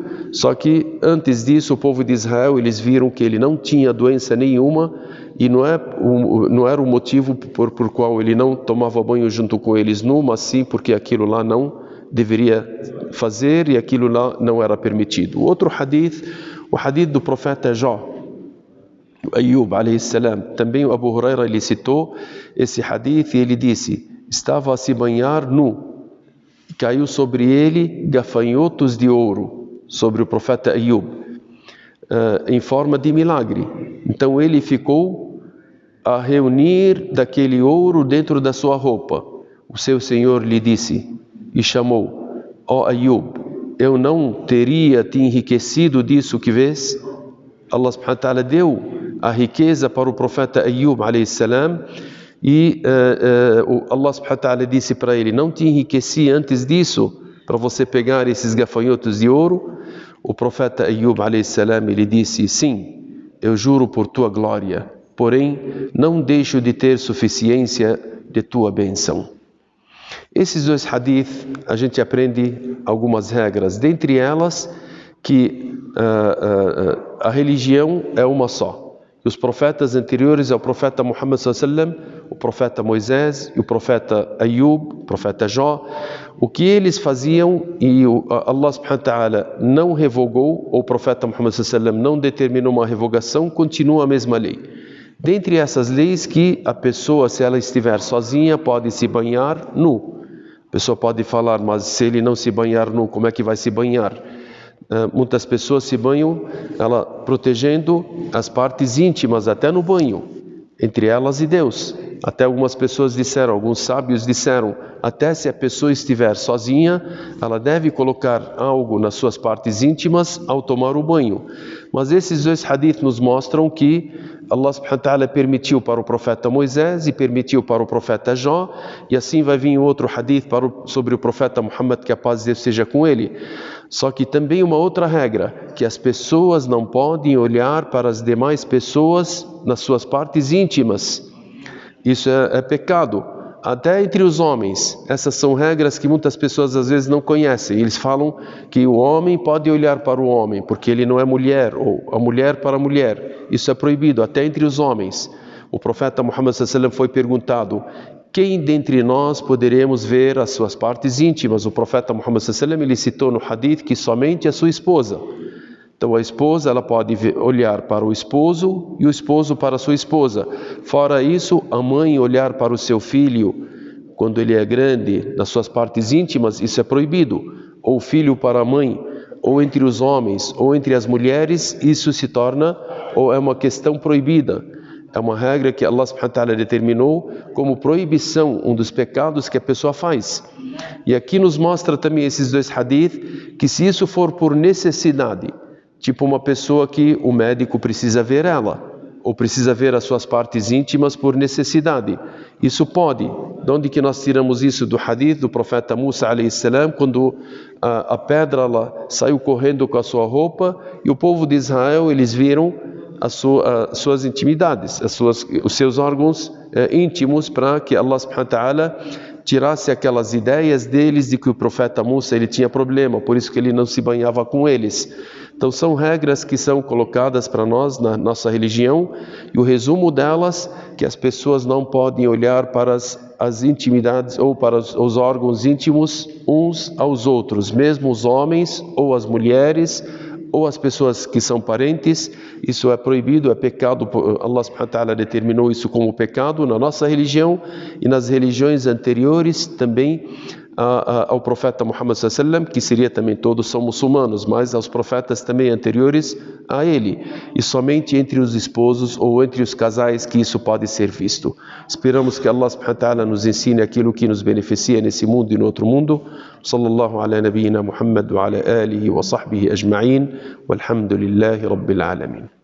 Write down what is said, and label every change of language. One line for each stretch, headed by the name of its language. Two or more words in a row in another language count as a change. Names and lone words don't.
Portuguese: Só que antes disso, o povo de Israel, eles viram que ele não tinha doença nenhuma, e não era o motivo por qual ele não tomava banho junto com eles nu, mas sim porque aquilo lá não deveria fazer, e aquilo lá não era permitido. Outro hadith, o hadith do profeta Jó,
Arabic: أيوب عليه السلام,
Portuguese: também o Abu Huraira lhe citou esse hadith, e ele disse: estava a se banhar nu, caiu sobre ele gafanhotos de ouro, sobre o profeta Ayub, em forma de milagre. Então ele ficou a reunir daquele ouro dentro da sua roupa. O seu Senhor lhe disse e chamou: ó Ayub, eu não teria te enriquecido disso que vês?
Arabic: الله سبحانه وتعالى
Portuguese: deu a riqueza para o profeta Ayub
Arabic: عليه السلام,
Portuguese: e
Arabic: الله سبحانه وتعالى
Portuguese: disse para ele: não te enriqueci antes disso para você pegar esses gafanhotos de ouro? O profeta Ayub
Arabic: عليه السلام,
Portuguese: ele disse: sim, eu juro por tua glória, porém não deixo de ter suficiência de tua bênção. Esses dois hadith, a gente aprende algumas regras, dentre elas que a religião é uma só. Os profetas anteriores ao profeta Muhammad
Arabic: صلى الله عليه وسلم,
Portuguese: o profeta Moisés e o profeta Ayub, o profeta Jó, o que eles faziam, e
Arabic: الله سبحانه وتعالى
Portuguese: não revogou, ou o profeta Muhammad
Arabic: صلى الله عليه وسلم
Portuguese: não determinou uma revogação, continua a mesma lei. Dentre essas leis, que a pessoa, se ela estiver sozinha, pode se banhar nu. A pessoa pode falar: mas se ele não se banhar nu, como é que vai se banhar? Muitas pessoas se banham protegendo as partes íntimas, até no banho, entre elas e Deus. Até algumas pessoas disseram, alguns sábios disseram, até se a pessoa estiver sozinha, ela deve colocar algo nas suas partes íntimas ao tomar o banho. Mas esses dois hadith nos mostram que
Arabic: الله سبحانه وتعالى
Portuguese: permitiu para o profeta Moisés e permitiu para o profeta Jó, e assim vai vir outro hadith sobre o profeta Muhammad, que a paz de Deus seja com ele. Só que também uma outra regra, que as pessoas não podem olhar para as demais pessoas nas suas partes íntimas. Isso é pecado. até entre os homens. Essas são regras que muitas pessoas às vezes não conhecem. Eles falam que o homem pode olhar para o homem, porque ele não é mulher, ou a mulher para a mulher. Isso é proibido, até entre os homens. O profeta Muhammad
Arabic: صلى الله عليه وسلم
Portuguese: foi perguntado: quem dentre nós poderemos ver as suas partes íntimas? O profeta Muhammad
Arabic: صلى الله عليه وسلم,
Portuguese: ele citou no hadith que somente a sua esposa. Então a esposa, ela pode olhar para o esposo e o esposo para a sua esposa. Fora isso, a mãe olhar para o seu filho quando ele é grande, nas suas partes íntimas, isso é proibido. Ou o filho para a mãe, ou entre os homens, ou entre as mulheres, isso se torna, ou é uma questão proibida. É uma regra que
Arabic: الله سبحانه وتعالى
Portuguese: determinou como proibição, um dos pecados que a pessoa faz. E aqui nos mostra também esses dois hadith, que se isso for por necessidade, tipo uma pessoa que o médico precisa ver ela, ou precisa ver as suas partes íntimas por necessidade, isso pode. De onde que nós tiramos isso? Do hadith do profeta Musa
Arabic: عليه السلام,
Portuguese: quando a pedra ela saiu correndo com a sua roupa, e o povo de Israel, eles viram as suas intimidades, os seus órgãos íntimos, para que
Arabic: الله سبحانه وتعالى
Portuguese: tirasse aquelas ideias deles de que o profeta Musa ele tinha problema, por isso que ele não se banhava com eles. Então são regras que são colocadas para nós na nossa religião, e o resumo delas que as pessoas não podem olhar para as intimidades ou para os órgãos íntimos uns aos outros, mesmo os homens ou as mulheres ou as pessoas que são parentes. Isso é proibido, é pecado.
Arabic: الله سبحانه وتعالى
Portuguese: determinou isso como pecado na nossa religião e nas religiões anteriores também ao profeta Muhammad
Arabic: صلى الله عليه وسلم,
Portuguese: que seria também, todos são muçulmanos, mas aos profetas também anteriores a ele, e somente entre os esposos ou entre os casais que isso pode ser visto. Esperamos que
Arabic: الله سبحانه وتعالى
Portuguese: nos ensine aquilo que nos beneficia nesse mundo e no outro mundo.
Arabic: صلى الله على نبينا محمد وعلى آله وصحبه أجمعين والحمد لله رب العالمين.